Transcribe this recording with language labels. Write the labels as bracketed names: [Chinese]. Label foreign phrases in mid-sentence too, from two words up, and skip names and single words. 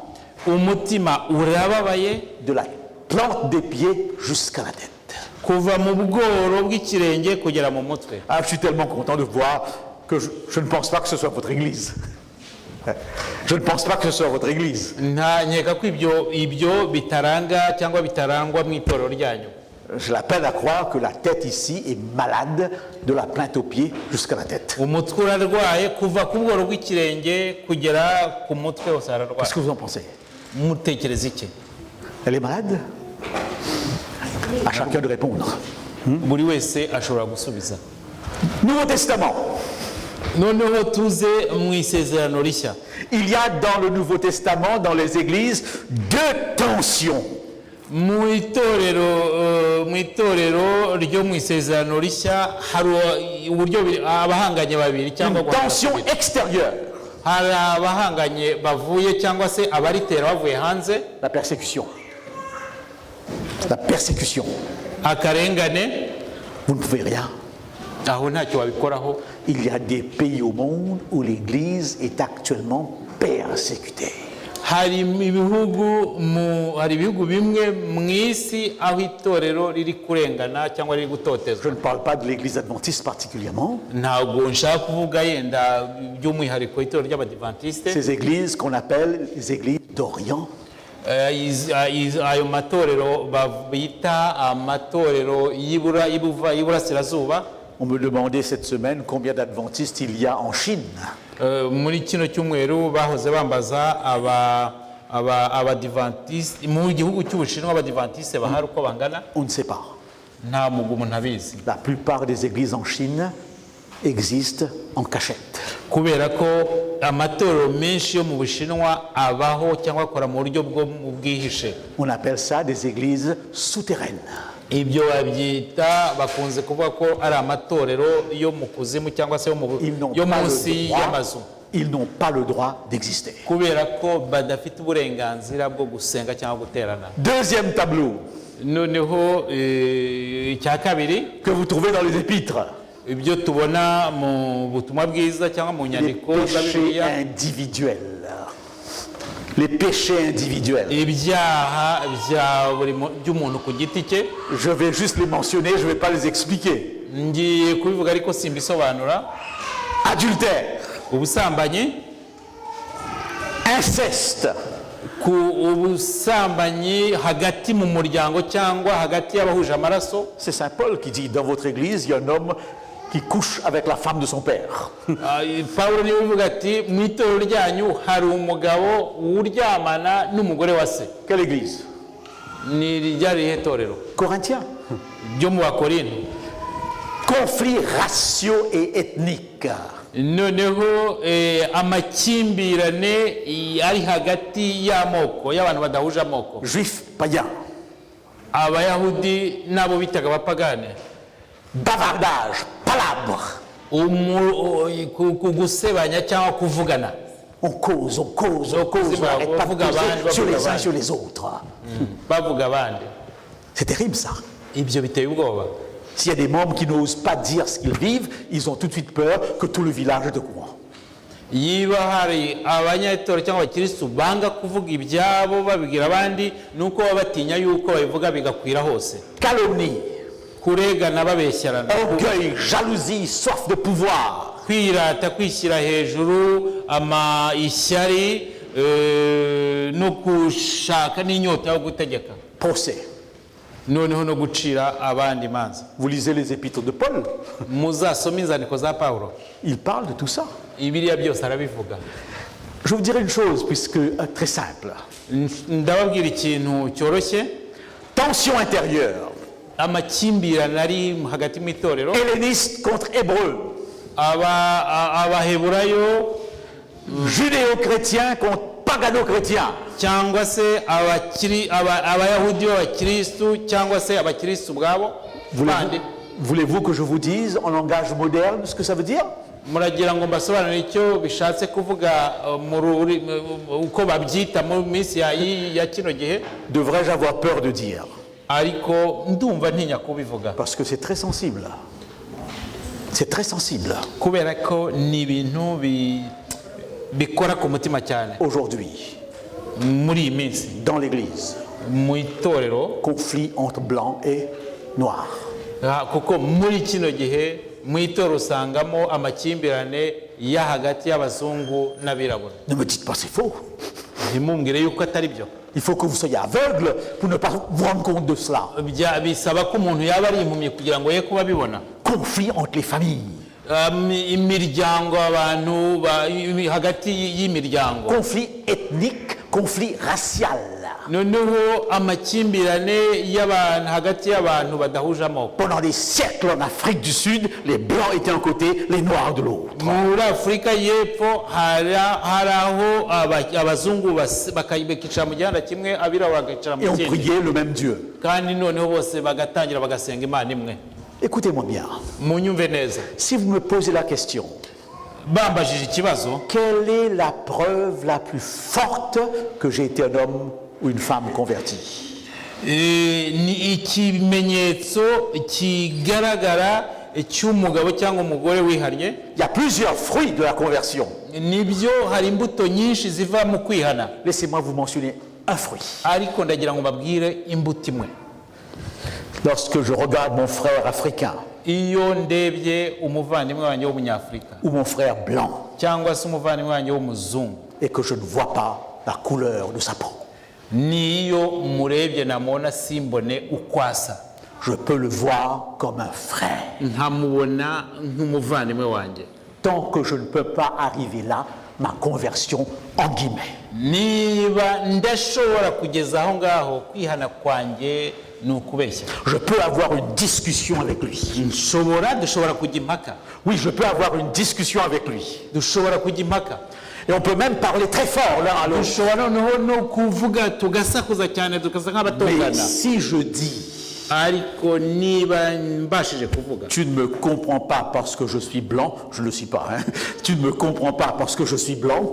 [Kinyarwanda] umutima urababaye, [French] De la plante des pieds jusqu'à la tête. [Kinyarwanda] kuva mu bworo bw'ikirenge kugera mu mutwe. [French] Ah, je suis tellement content de voir que je ne pense pas que ce soit votre église. Je ne pense pas que ce soit votre église. [Kinyarwanda] Nkeka ko ibyo bitaranga cyangwa bitarangwa mu itorero ryanyu. [French] J'ai la peine à croire que la tête ici est malade de la plainte aux pieds jusqu'à la tête. [Kinyarwanda] Umutwe urarwaye kuva ku bworo bw'ikirenge kugera ku mutwe wose [French] Qu'est-ce [Kinyarwanda] ararwaye. [French] que vous en pensez? [Kinyarwanda] Mutekereza iki? [French] Elle est malade? À chacun de répondre. [Kinyarwanda] Buri wese ashobora gusubiza. [French] Nouveau Testament. [Kinyarwanda] Noneho tuze mu isezerano rishya. [French] Il y a dans le Nouveau Testament, dans les églises, 2 tensions. [Kinyarwanda] Mu itorero ryo mu isezerano rishya hari uburyo abahanganye babiri cyangwa [French] Une tension extérieure. [Kinyarwanda] hari abahanganye bavuye cyangwa se abaritera bavuye hanze. [French] La persécution. La persécution. [Kinyarwanda] Akarengane, [French] Vous ne pouvez rien. [Kinyarwanda] aho ntacyo wabikoraho. [French] Il y a des pays au monde où l'Église est actuellement persécutée. [Kinyarwanda] Hari ibihugu bimwe mu isi aho itorero riri kurengana cyangwa riri [French] Je [Kinyarwanda] gutotezwa. [French] ne parle pas de l'Église adventiste particulièrement. [Kinyarwanda] Ntabwo nshaka kuvuga yenda by'umwihariko itorero ry'abadivantisite. [French] Ces églises qu'on appelle les églises d'Orient. [Kinyarwanda] Ayo matorero bita amatorero y'iburasirazuba. [French] On me demandait cette semaine combien d'adventistes il y a en Chine. [Kinyarwanda] Muri kino cyumweru bahoze bambaza abadivantisite mu gihugu cy'Ubushinwa abadivantisite bahari uko bangana. [French] On ne sait pas. [Kinyarwanda] Nta mugumu ntabizi. [French] La plupart des églises en Chine existent en cachette. [Kinyarwanda] Kubera ko amatorero menshi yo mu Bushinwa abaho cyangwa akora mu buryo bwihishe. [French] On appelle ça des églises souterraines. [Kinyarwanda] ibyo babyita bakunze kuvuga ko ari amatorero yo mu kuzimu cyangwa se yo munsi y'amazu. [French] Ils n'ont pas le droit d'exister. [Kinyarwanda] kubera ko badafite uburenganzira bwo gusenga cyangwa guterana. [French] Deuxième tableau [Kinyarwanda] noneho icya kabiri [French] que vous trouvez dans les épîtres. [Kinyarwanda] ibyo tubona mu butumwa bwiza cyangwa mu [French] Les [Kinyarwanda] nyandiko za [French] péchés [Kinyarwanda] Bibiliya, [French] individuels. Les péchés individuels. [Kinyarwanda] ibyaha by'umuntu ku giti cye. [French] Je vais juste les mentionner, je ne vais pas les expliquer. [Kinyarwanda] ngiye kubivuga ariko simbisobanura. [French] Adultère, [Kinyarwanda] ubusambanyi, [French] inceste, [Kinyarwanda] ubusambanyi hagati mu muryango cyangwa hagati y'abahuje amaraso. [French] c'est Saint Paul qui dit dans votre église, il y a un homme qui couche avec la femme de son père. [Kinyarwanda] Pawulo niwe uvuga ati mu itorero ryanyu hari umugabo uryamana n'umugore wa se. [French] Quelle église? [Kinyarwanda] Ni ryari rihe torero? [French] Corinthiens. [Kinyarwanda] Ryo mu Bakorinto. [French] Conflits raciaux et ethniques. [Kinyarwanda] noneho amakimbirane ari hagati y'amoko y'abantu badahuje amoko. [French] Juifs, païens. [Kinyarwanda] Abayahudi n'abo bitaga abapagane. [French] Bavardage, palabre. [Kinyarwanda] Gusebanya cyangwa kuvugana. [French] On cause, on n'arrête pas de causer sur les uns sur les autres. [Kinyarwanda] Bavuga abandi. [French] C'est terrible ça. [Kinyarwanda] Ibyo biteye ubwoba. [French] S'il y a des membres qui n'osent pas dire ce qu'ils vivent, ils ont tout de suite peur que tout le village est au courant. [Kinyarwanda] Yiba hari abanyatorero cyangwa abakirisitu banga kuvuga ibyabo babibwira abandi nuko baba batinya yuko babivuga bigakwira hose. [French] Calomnie, [Kinyarwanda] Kuregana babeshyarana. [French] orgueil, jalousie, soif de pouvoir. [Kinyarwanda] Kwirata, kwishyira hejuru, ishyari no gushaka n'inyota yo gutegeka. [French] Procès. [Kinyarwanda] Noneho no gucira abandi imanza. [French] Vous lisez les épîtres de Paul, [Kinyarwanda] Muzasome inzandiko za Pawulo. [French] il parle de tout ça. [Kinyarwanda] Ibiriya byose arabivuga. [French] Je vous dirai une chose, puisque très simple. [Kinyarwanda] Ndababwira ikintu cyoroshye. [French] Tension intérieure. [Kinyarwanda] Amakimbirane ari hagati mu itorero. [French] Helléniste contre hébreu. [Kinyarwanda] Abaheburayo [French] Judéo-chrétien contre pagano-chrétien. [Kinyarwanda] cyangwa se abayahudi b'abakirisitu cyangwa se abakirisitu ubwabo bandi. [French] Voulez-vous que je vous dise en langage moderne ce que ça veut dire? [Kinyarwanda] Muragira ngo mbasobanurire icyo bishatse kuvuga uko babyita mu minsi ya kino gihe? [French] Devrais-je avoir peur de dire? [Kinyarwanda] Ariko ndumva ntinya kubivuga. [French] Parce que c'est très sensible. C'est très sensible. [Kinyarwanda] Kubera ko ni ibintu bikora ku mutima cyane. [French] Aujourd'hui, [Kinyarwanda] Muri iyi minsi [French] dans l'église, [Kinyarwanda] mu itorero, [French] conflit entre blancs et noirs. [Kinyarwanda] kuko muri kino gihe mu itorero usangamo amakimbirane ya hagati y'abazungu n'abirabura. [French] Ne me dites pas c'est faux. [Kinyarwanda] Ntimumbwire yuko atari byo. [French] Il faut que vous soyez aveugle pour ne pas vous rendre compte de cela. [Kinyarwanda] Bisaba ko umuntu yaba ari impumyi kugira ngo ye kuba bibona. [French] Conflit entre les familles. [Kinyarwanda] Imiryango, abantu hagati y'imiryango. [French] Conflit ethnique, conflit racial. [Kinyarwanda] Noneho amakimbirane y'abantu hagati y'abantu badahuje amoko. [French] Pendant des siècles en Afrique du Sud, les blancs étaient d'un côté, les noirs de l'autre. [Kinyarwanda] Muri Afurika y'Epfo hari aho abazungu bakicara mu gihanda kimwe, abirabura bagacara mu [French] Et on [Kinyarwanda] kindi. [French] priait le même Dieu. [Kinyarwanda] Kandi noneho bose bagatangira bagasenga Imana imwe. [French] Écoutez-moi bien. [Kinyarwanda] Munyumve neza. [French] Si vous me posez la question, [Kinyarwanda] Bambajije ikibazo, [French] quelle est la preuve la plus forte que j'ai été un homme ou une femme convertie? [Kinyarwanda] ni ikimenyetso kigaragara cy'umugabo cyangwa umugore wihannye. [French] Il y a plusieurs fruits de la conversion. [Kinyarwanda] Nibyo, hari imbuto nyinshi ziva mu kwihana. [French] Laissez-moi vous mentionner un fruit. [Kinyarwanda] Ariko ndagira ngo mbabwire imbuto imwe. [French] Lorsque je regarde mon frère africain [Kinyarwanda] Iyo ndebye umuvandimwe wanjye w'umunyafurika [French] ou mon frère blanc [Kinyarwanda] cyangwa se umuvandimwe wanjye w'umuzungu, [French] et que je ne vois pas la couleur de sa peau, [Kinyarwanda] niyo murebye namubona simbone uko asa, [French] je peux le voir comme un frère. [Kinyarwanda] nkamubona nk'umuvandimwe wanjye. [French] Tant que je ne peux pas arriver là, ma conversion, en guillemets, [Kinyarwanda] Niba ndashobora kugeza aho ngaho, kwihana kwanjye ni ukubeshya. [French] je peux avoir une discussion avec lui. [Kinyarwanda] Dushobora kujya impaka. [French] Oui, je peux avoir une discussion avec lui. [Kinyarwanda] Dushobora kujya impaka. [French] Et on peut même parler très fort l'un à l'autre. [Kinyarwanda] Dushobora noneho no kuvuga tugasakuza cyane, tugasa [French] Mais [Kinyarwanda] nk'abatongana. [French] si je dis [Kinyarwanda] ariko niba mbashije kuvuga [French] Tu ne me comprends pas parce que je suis blanc, je ne le suis pas, hein. Tu ne me comprends pas parce que je suis blanc,